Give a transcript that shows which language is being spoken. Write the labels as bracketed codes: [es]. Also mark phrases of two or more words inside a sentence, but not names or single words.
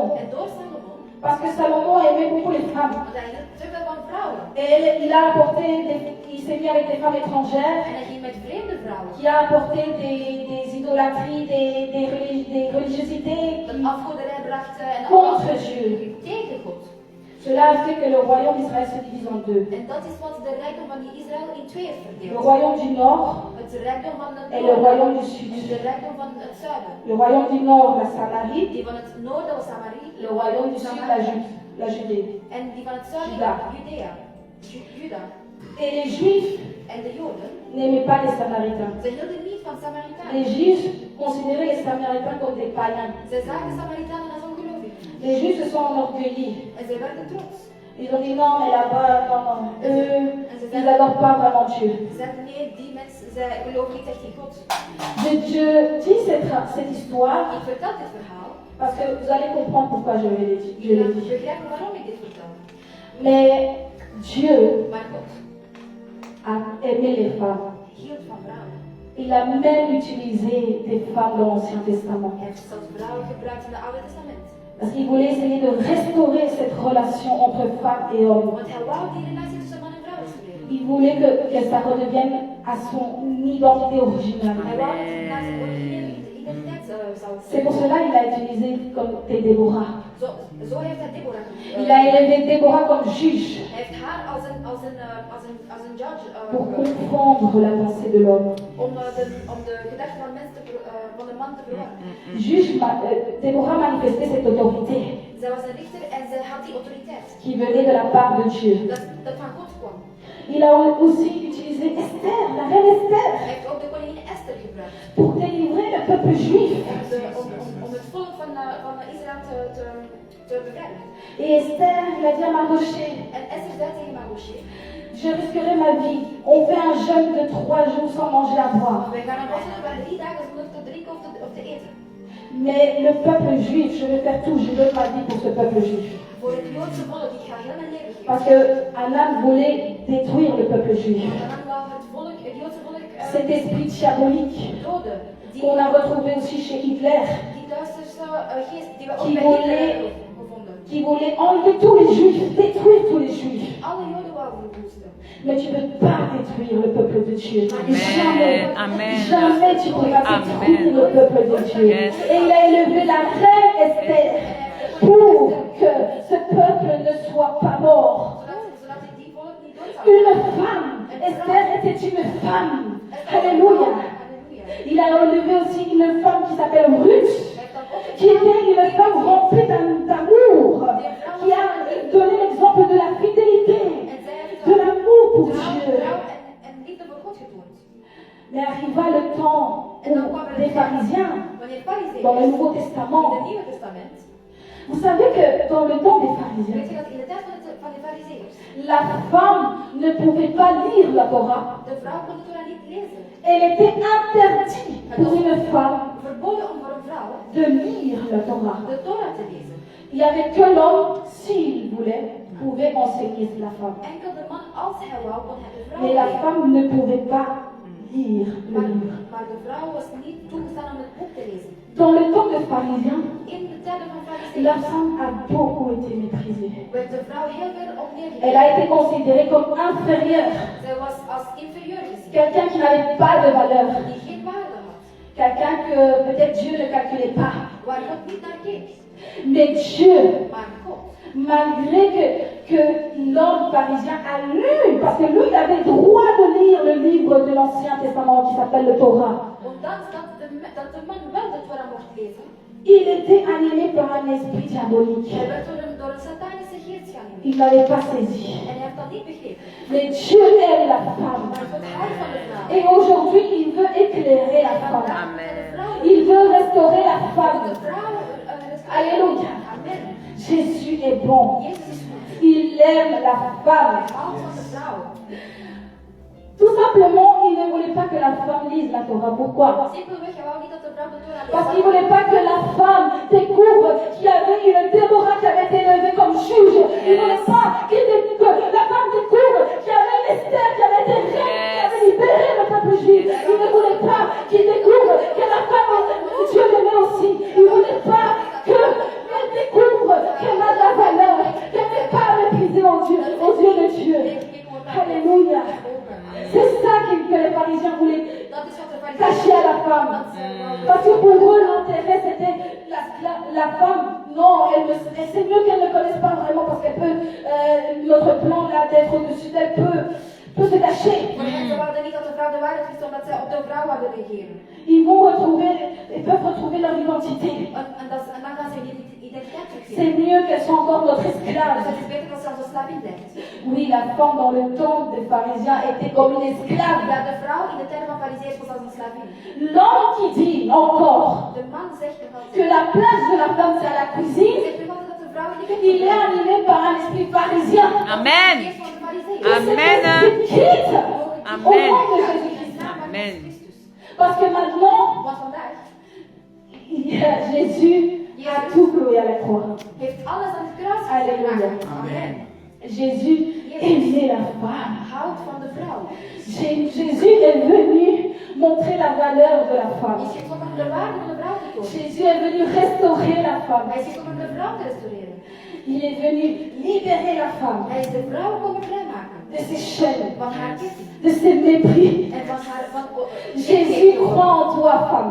[nl] En door Salomon, [fr] parce que Salomon aimait beaucoup les femmes, [nl] want hij hield te veel van vrouwen. [fr] et il s'est mis avec des femmes étrangères, [nl] En hij ging met vreemde vrouwen. [fr] qui a apporté des idolâtries, des religiosités [nl] Dat afgoderij bracht en [fr] contre Dieu. [nl] tegen God. [fr] Cela a fait que le royaume d'Israël se divise en deux. [nl] En dat is wat de rijkdom van Israël in twee heeft [fr] Le [nl] verdeeld. [fr] royaume du nord [nl] Het rijkdom van het [fr] et le royaume du [nl] en [fr] sud. [nl] de rijkdom van het zuiden. [fr] Le royaume du nord, la Samarie, [nl] Die van het noorden was Samarie. [fr] le royaume du sud, la Judée. [nl] En die van het zuiden Juda. Judea. Juda. [fr] Et les Juifs [nl] En de Joden, [fr] n'aimaient pas les Samaritains. [nl] ze hielden niet van Samaritanen. [fr] Les Juifs considéraient les Samaritains comme des païens. [nl] Ze zagen Samaritanen als ongelovigen. [fr] Les Juifs se sont enorgueillis. [nl] En ze werden trots. [fr] Ils ont dit non, mais là-bas, non. Eux, ils n'adorent pas vraiment Dieu. [nl] Ze zeiden nee, die mensen, zij geloven niet echt in God. [fr] Je dis cette histoire [nl] Ik vertel dit verhaal. [fr] parce que vous allez comprendre pourquoi je l'ai dit. [nl] Je begrijp waarom ik dit vertel. [fr] Mais Dieu [nl] Maar God [fr] a aimé les femmes. [nl] hield van vrouwen. [fr] Il a même utilisé des femmes dans l'Ancien Testament. [nl] Hij heeft zelfs vrouwen gebruikt in het Oude Testament. [fr] Parce qu'il voulait essayer de restaurer cette relation entre femmes et hommes. [nl] Want hij wou die relatie tussen man en vrouw restaureren. [fr] Il voulait que ça redevienne à son identité originale. [nl] Hij wou dat het naar zijn originele identiteit zou [fr] C'est pour cela qu'il a utilisé comme des Déborah. [nl] Zo heeft hij Deborah [fr] Il a élevé Déborah comme juge [nl] Hij heeft haar als een judge [fr] pour comprendre la pensée de l'homme. [nl] om de gedachten van de man te verwarren. [fr] Déborah manifestait cette autorité [nl] Zij was een richter en zij had die autoriteit. [fr] qui venait de la part de Dieu. [nl] Dat van God kwam. [fr] Il a aussi utilisé Esther, la reine Esther, [nl] Hij heeft ook de koningin Esther gebruikt. [fr] pour délivrer le peuple juif. [nl] Om het volk van Israël te bevrijden. [fr] Et Esther, il a dit à Mardoché, [nl] En Esther zei tegen Mardoché, [fr] je risquerai ma vie. On fait un jeûne de 3 jours sans manger à boire. [nl] wij gaan een vasten van 3 dagen zonder te drinken of te eten. [fr] Mais le peuple juif, je vais faire tout, je donne ma vie pour ce peuple juif. [nl] Voor het Joodse volk, ik ga heel mijn leven geven. [fr] Parce que Aman voulait détruire le peuple juif. [nl] Want dan wou het Joodse volk [fr] Cet esprit diabolique [nl] doden. [fr] qu'on a retrouvé aussi chez Hitler, [nl] Die duisterse geest die we ook Die bij volley- Hitler gevonden. [fr] qui voulait enlever tous les juifs, détruire tous les juifs. [nl] Alle Joden wouden verwoesten. [fr] Mais tu ne peux pas détruire le peuple de Dieu. Jamais, Amen. jamais tu pourras détruire le peuple de Dieu. Yes. Et il a élevé la reine Esther pour que ce peuple ne soit pas mort. [nl] Zodat die volk niet dood zou [fr] Une femme, Esther était une femme. Alléluia. [nl] Halleluja. [fr] Il a élevé aussi une femme qui s'appelle Ruth, qui était une femme remplie d'amour, qui a donné l'exemple de la fidélité, [nl] En zij heeft [fr] de l'amour pour [nl] trouw [fr] Dieu. [nl] en liefde voor God getoond. [fr] Mais arriva le temps [nl] En dan kwam er [fr] des pharisiens [nl] wanneer farizeeërs [fr] dans le Nouveau [nl] in het [fr] Testament. [nl] Nieuwe Testament, [fr] Vous savez que dans le temps des [nl] weet [fr] pharisiens, [nl] je dat in de tijd van de farizeeërs, [fr] la femme ne pouvait pas lire la Torah. [nl] de vrouw kon de Torah niet lezen. [fr] Elle était interdite pour une femme [nl] Verboden om voor een vrouw [fr] de lire la Torah. [nl] de Torah te lezen. [fr] Il n'y avait que l'homme, s'il voulait, pouvait enseigner la femme. [nl] Enkel de man, als hij wou, kon hij de vrouw [fr] Mais la [nl] leren. [fr] femme ne pouvait pas lire le livre. [nl] Maar de vrouw was niet toegestaan om het boek te lezen. [fr] Dans le temps des pharisiens, [nl] In de tijden van [fr] la [nl] farizeeërs [fr] femme a beaucoup été méprisée. [nl] werd de vrouw heel veel op [fr] Elle a [nl] neergelegd. [fr] été considérée comme inférieure, [nl] Zij was als inferieur gezien, [fr] quelqu'un qui n'avait pas de valeur, [nl] die geen waarde had, [fr] quelqu'un que peut-être Dieu ne calculait pas. [nl] waar God niet naar keek. [fr] Mais Dieu, [nl] Maar God, [fr] malgré que l'homme pharisien a lu, parce que lui, il avait droit de lire le livre de l'Ancien Testament qui s'appelle le Torah. [nl] ondanks dat de man wel de Torah mocht lezen, [fr] Il était animé par un esprit diabolique. [nl] hij werd door een satanische geest geanimeerd. [fr] Il n'avait pas saisi. [nl] En hij heeft dat niet begrepen. [fr] Mais Dieu aime la femme. [nl] Maar God houdt van de vrouw. [fr] Et aujourd'hui, il veut éclairer la femme. Amen. Il veut restaurer la [nl] De [fr] femme. [nl] vrouw, [fr] Alléluia. [nl] Amen. [fr] Jésus est bon. [nl] Jezus is goed. [fr] Il aime la femme. [nl] Hij houdt van de vrouw. [fr] Tout simplement, il ne voulait pas que la femme lise la Torah. Pourquoi? [nl] Simpelweg, hij wou niet dat de vrouw de Torah [fr] Parce qu'il ne [nl] leest. [fr] voulait pas que la femme découvre qu'il y avait une Déborah qui avait été élevée comme juge. Il ne voulait pas que la femme découvre qu'il y avait une Esther qui avait été reine, qui avait libéré le peuple juif. Il ne voulait pas qu'il découvre que la femme, Dieu l'aimait aussi. Il ne voulait pas qu'elle découvre qu'elle a de la valeur, qu'elle n'est pas méprisée aux yeux de Dieu. Alléluia. C'est ça que les pharisiens voulaient [nl] Dat is wat de [fr] cacher à la femme. Parce que pour eux, l'intérêt, c'était la femme. Non, c'est mieux qu'elle ne connaisse pas vraiment parce qu'elle peut, notre plan là d'être au-dessus d'elle peut se cacher. [nl] Maar ze wilden niet dat de vrouw de waarheid wist, omdat zij op de vrouw wilden regeren. [fr] Ils peuvent retrouver leur identité. [nl] En dan gaan ze hun identiteit terugvinden. [fr] C'est mieux qu'elles soient encore notre esclave. [nl] Dus het is beter dat ze als een slavin blijft. [fr] Oui, la femme dans le temps des pharisiens était comme une esclave. [nl] Ja, de vrouw in de tijden van farizeeërs was als een slavin. [fr] L'homme qui dit encore [nl] De man zegt nog [fr] que [nl] altijd, [fr] la place de la femme c'est à la cuisine, [nl] zegt nog altijd dat de vrouw in de [fr] il [nl] keuken [fr] est animé par un esprit pharisien. Amen. [nl] is van de farizeeërs. Amen. [fr] Quitte Amen. au nom de Jésus-Christ. Amen. Parce que maintenant, [nl] Want vandaag [fr] Jésus a tout cloué à la croix. [nl] heeft alles aan het kruis [fr] Alléluia. [nl] gedragen. [fr] Amen. Jésus aimait la femme. [nl] Houdt van de vrouw. [fr] Jésus est venu montrer la valeur de la femme. [nl] Is gekomen om de waarde van de vrouw te tonen. [fr] Jésus est venu restaurer la femme. [nl] Hij is gekomen om de vrouw te restaureren. [fr] Il est venu libérer la femme [nl] Hij is de vrouw komen vrijmaken. [fr] de ses chaînes, [nl] Van haar ketting. [fr] de ses mépris. [nl] En van haar... [fr] Jésus croit en toi, femme.